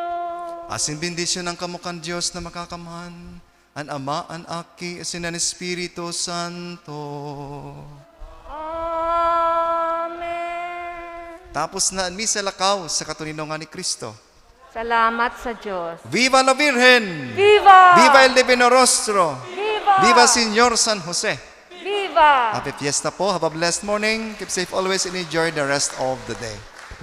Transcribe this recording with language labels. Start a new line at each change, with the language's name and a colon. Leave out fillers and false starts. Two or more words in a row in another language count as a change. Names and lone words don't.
Bikol: Asin bendisyon ng kamukan Diyos na makakaman, an Ama, an Aki, asin ang Espiritu Santo. Amen. Tapos na ang misa lakaw sa katuninongan ni Kristo. Salamat sa Diyos.
Spanish: Viva la Virgen! Viva! Viva el Divino Rostro! Viva! Viva Señor San Jose! Viva!
English: Happy fiesta po. Have a blessed morning. Keep safe always and enjoy the rest of the day.